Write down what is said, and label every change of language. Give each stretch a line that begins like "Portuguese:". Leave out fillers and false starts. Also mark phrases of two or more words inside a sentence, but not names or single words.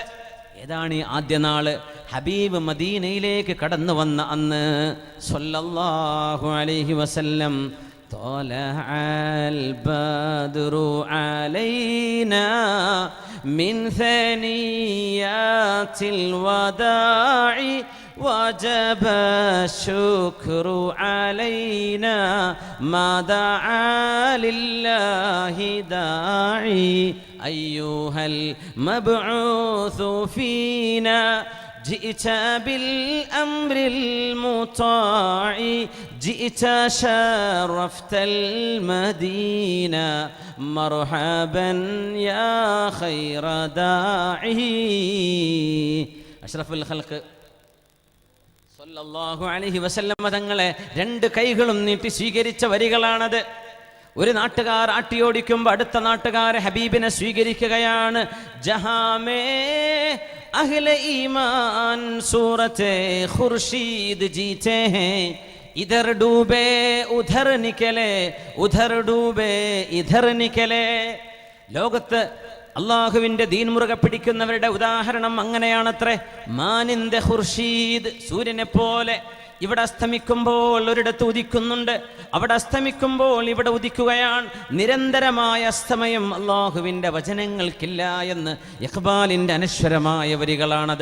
Malayalam: ഏതാണ് ഈ ആദ്യ നാള്? ഹബീബ് മദീനയിലേക്ക് കടന്നു വന്ന അന്ന്
Arabic: صلى الله عليه وسلم طلع البدر علينا من ثنيات الوداع وجب الشكر علينا ما دعا لله داعي أيها المبعوث فينا جئت بالأمر المطاع جئت شرفت المدينة مرحبا يا خير داعي أشرف الخلق صلى الله عليه وسلم
Malayalam: തങ്ങളെ രണ്ട് കൈകളും നീട്ടി സ്വീകരിച്ച വരികളാണത്. ഒരു നാട്ടുകാർ ആട്ടിയോടിക്കുമ്പോൾ അടുത്ത നാട്ടുകാരെ ഹബീബിനെ സ്വീകരിക്കുകയാണ്.
Urdu: ജഹാമേ اہلِ ایمان صورتِ خورشید جیتے ہیں اِدھر ڈوبے اُدھر نکلے اُدھر ڈوبے اِدھر نکلے
Malayalam: ലോകത്ത് അള്ളാഹുവിന്റെ ദീൻ മുറുകെ പിടിക്കുന്നവരുടെ ഉദാഹരണം അങ്ങനെയാണത്രേ. മാനിന്റെ ഖുർഷീദ്, സൂര്യനെ പോലെ ഇവിടെ അസ്തമിക്കുമ്പോൾ ഒരിടത്ത് ഉദിക്കുന്നുണ്ട്, അവിടെ അസ്തമിക്കുമ്പോൾ ഇവിടെ ഉദിക്കുകയാണ്. നിരന്തരമായ അസ്തമയം അള്ളാഹുവിൻ്റെ വചനങ്ങൾക്കില്ല എന്ന് ഇഖ്ബാലിൻ്റെ അനശ്വരമായ വരികളാണത്.